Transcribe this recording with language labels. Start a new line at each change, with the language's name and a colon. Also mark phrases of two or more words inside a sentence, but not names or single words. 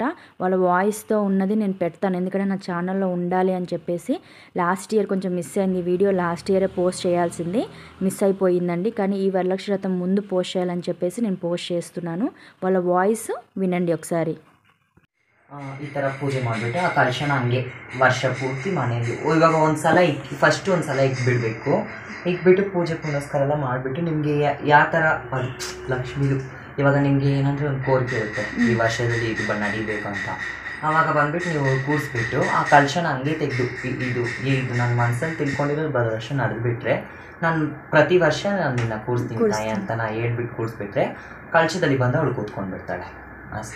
Telugu: వాళ్ళ వాయిస్తో ఉన్నది నేను పెడతాను, ఎందుకంటే నా ఛానల్లో ఉండాలి అని చెప్పేసి.
English: last year
Telugu: కొంచెం మిస్ అయింది వీడియో.
English: last year
Telugu: పోస్ట్ చేయాల్సింది, మిస్ అయిపోయిందండి. కానీ ఈ వరలక్ష్మి వ్రతం ముందు పోస్ట్ చేయాలని చెప్పేసి నేను పోస్ట్ చేస్తున్నాను. వాళ్ళ వాయిస్ వినండి ఒకసారి.
Kannada: ಈ ಥರ ಪೂಜೆ ಮಾಡಿಬಿಟ್ಟು ಆ ಕಲಶನ ಹಂಗೆ ವರ್ಷ ಪೂರ್ತಿ ಮನೆಯಲ್ಲಿ ಇವಾಗ ಒಂದ್ಸಲ ಫಸ್ಟ್ ಒಂದ್ಸಲ ಇಕ್ಬಿಡಬೇಕು. ಇಕ್ಬಿಟ್ಟು ಪೂಜೆ ಪುನಸ್ಕಾರ ಎಲ್ಲ ಮಾಡಿಬಿಟ್ಟು ನಿಮಗೆ ಯಾವ ಥರ ಅದು ಲಕ್ಷ್ಮೀದು ಇವಾಗ ನಿಮಗೆ ಏನಂದರೆ ಒಂದು ಕೋರಿಕೆ ಇರುತ್ತೆ ಈ ವರ್ಷದಲ್ಲಿ ಇದು ನಡಿಬೇಕು ಅಂತ. ಆವಾಗ ಬಂದುಬಿಟ್ಟು ನೀವು ಕೂರಿಸ್ಬಿಟ್ಟು ಆ ಕಲಶನ ಹಂಗೆ ತೆಗೆದು ಇದು ನನ್ನ ಮನಸ್ಸಲ್ಲಿ ತಿಳ್ಕೊಂಡಿರೋದು ಬರೋ ವರ್ಷ ನಡೆದ್ಬಿಟ್ರೆ ನಾನು ಪ್ರತಿ ವರ್ಷ ನಾನು ನಿನ್ನ ಕೂರಿಸ್ತೀನಿ ತಾಯಿ ಅಂತ ನಾ ಹೇಳ್ಬಿಟ್ಟು ಕೂರಿಸ್ಬಿಟ್ರೆ ಕಲಶದಲ್ಲಿ ಬಂದು ಅವಳು ಕೂತ್ಕೊಂಡು ಬಿಡ್ತಾಳೆ ಅಷ್ಟೇ.